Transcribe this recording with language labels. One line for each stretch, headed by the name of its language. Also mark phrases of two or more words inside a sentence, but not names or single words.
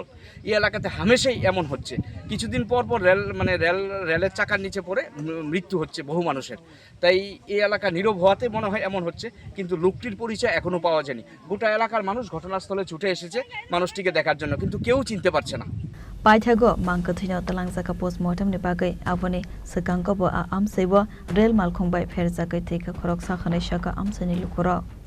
Bangla: এই এলাকাতে হামেশাই এমন হচ্ছে, কিছুদিন পর পর রেলের চাকার নিচে পড়ে মৃত্যু হচ্ছে বহু মানুষের। তাই এই এলাকা নীরব হওয়াতে মনে হয় এমন হচ্ছে, কিন্তু লোকটির পরিচয় এখনও পাওয়া যায়নি। গোটা এলাকার মানুষ ঘটনাস্থলে ছুটে এসেছে মানুষটিকে দেখার জন্য, কিন্তু কেউ চিনতে পারছে না।
Kok Borok: Paithago Mankhe Thino Talangjaka postmortem ni bagai aboni Sagangko bo Amchaio Rail Malkhung bai Pherejagwi Thika Khoroksa Khanishaka Amchaio lukorok